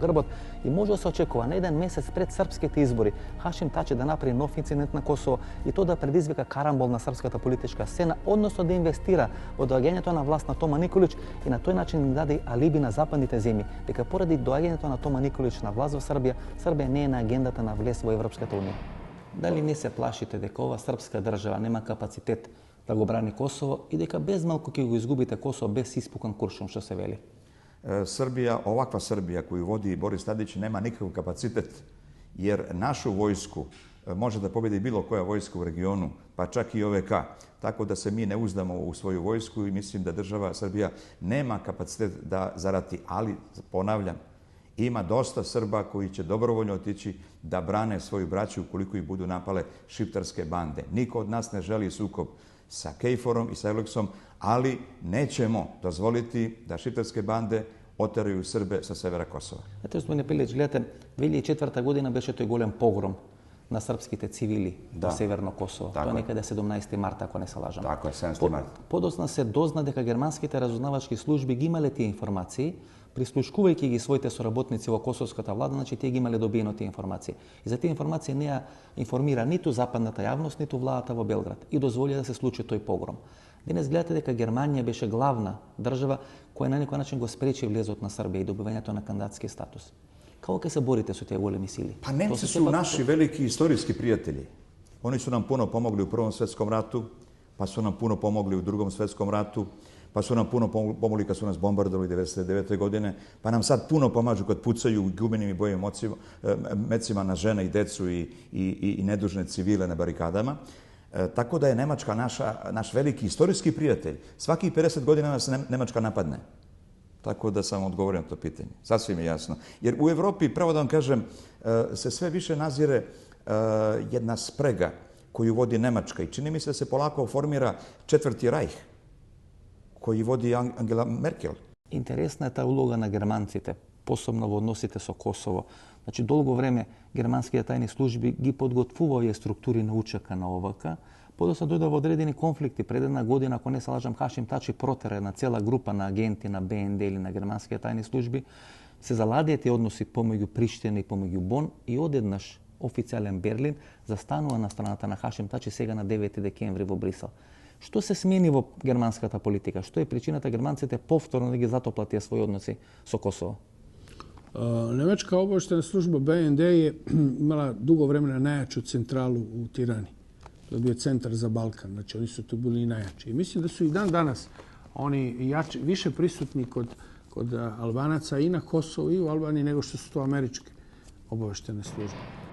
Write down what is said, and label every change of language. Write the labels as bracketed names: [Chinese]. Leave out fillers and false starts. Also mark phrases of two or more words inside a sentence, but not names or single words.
[Macedonian] грбот и може да се очекува на еден месец пред српските избори Хашим Тачи да направи нов инцидент на Косово и тоа да предизвика карамбол на српската политичка сцена, односно да инвестира во доаѓањето на власт на Тома Николич и на тој начин им даде алиби на западните земји, дека поради доаѓањето на Тома Николич на власт во Србија, Србија не е на агендата на влез во Европската унија. Дали не се плашите дека ова српска држава нема капацитет да го брани Косово и дека без малку ќе го изгубите Косово без испукан куршум, што се вели? [Serbian] Srbija, ovakva Srbija koju vodi Boris Tadić nema nikakav kapacitet, jer našu vojsku može da pobedi bilo koja vojska u regionu, pa čak i OVK. Tako da se mi ne uzdamo u svoju vojsku i mislim da država Srbija nema kapacitet da zarati, ali ponavljam, ima dosta Srba koji će dobrovoljno otići da brane svoju braću ukoliko ih budu napale šiptarske bande. Niko od nas ne želi sukob sa Kejforom i sa Euleksom, ali nećemo dozvoliti da šiptarske bande отерају Србе со севера Косово. [Macedonian] Ете, господине Пилич, гледате, 2004 година беше тој голем погром на српските цивили во Северно Косово. Тоа некаде 17 марта, ако не се лажам. Така е, 17 марта. Подосна се дозна дека германските разузнавачки служби ги имале тие информации, прислушкувајќи ги своите соработници во косовската влада, значи тие ги имале добиено тие информации. И за тие информации не ја информира ниту западната јавност, ниту владата во Белград и дозволи да се случи тој погром. Денес гледате дека Германија беше главна држава која на некој начин го спречи влезот на Србија и добивањето на кандидатски статус. Како ќе се борите со тие големи сили? [Serbian] Pa Nemci su naši veliki istorijski prijatelji. Oni su nam puno pomogli u Prvom svetskom ratu, pa su nam puno pomogli u Drugom svetskom ratu, pa su nam puno pomogli kad su nas bombardovali 1999. godine, pa nam sad puno pomažu kad pucaju gumenim i bojim mecima na žene i decu i nedužne civile na barikadama. Tako da je Nemačka naš veliki istorijski prijatelj. Svakih 50 godina nas Nemačka napadne. Tako da sam odgovorio na to pitanje. Sasvim je jasno. Jer u Evropi, pravo da vam kažem, se sve više nazire jedna sprega koju vodi Nemačka i čini mi se da se polako formira četvrti rajh koji vodi Angela Merkel. [Macedonian] Интересна е таа улога на германците, посебно во односите со Косово. Значи, долго време германските тајни служби ги подготвува овие структури на УЧК на ОВК, подоцна дојде во одредени конфликти. Пред една година, ако не се лажам, Хашим Тачи протера една цела група на агенти на БНД или на германските тајни служби, се заладија тие односи помеѓу Приштина и помеѓу Бон и одеднаш официјален Берлин застанува на страната на Хашим Тачи сега на 9 декември во Брисел. Што се смени во германската политика? Што е причината германците повторно да ги затоплат тие своји односи со Косово? [Serbian] Nemačka obavještajna služba BND je imala dugo vremena najjaču centralu u Tirani. To je bio centar za Balkan, znači oni su tu bili i najjači. I mislim da su i dan danas oni više prisutni kod Albanaca i na Kosovu i u Albaniji nego što su to američke obavještajne službe.